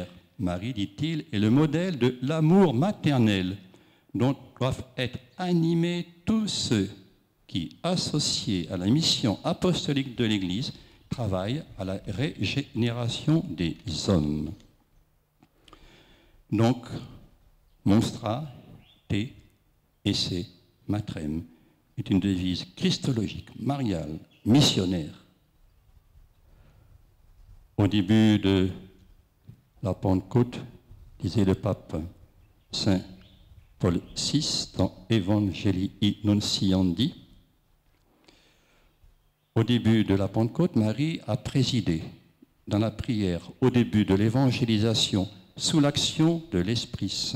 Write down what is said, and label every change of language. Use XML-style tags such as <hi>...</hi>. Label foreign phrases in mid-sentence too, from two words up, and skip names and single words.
<fr>Marie, dit-il, est le modèle de l'amour maternel dont doivent être animés tous ceux qui, associés à la mission apostolique de l'Église, travaillent à la régénération des hommes. Donc,</fr> <la>Monstra, te esse matrem</la> <fr>est une devise christologique, mariale, missionnaire. Au début de la Pentecôte, disait le pape Saint Paul VI dans Evangelii Nunciandi, au début de la Pentecôte, Marie a présidé dans la prière au début de l'évangélisation sous l'action de l'Esprit Saint.</fr>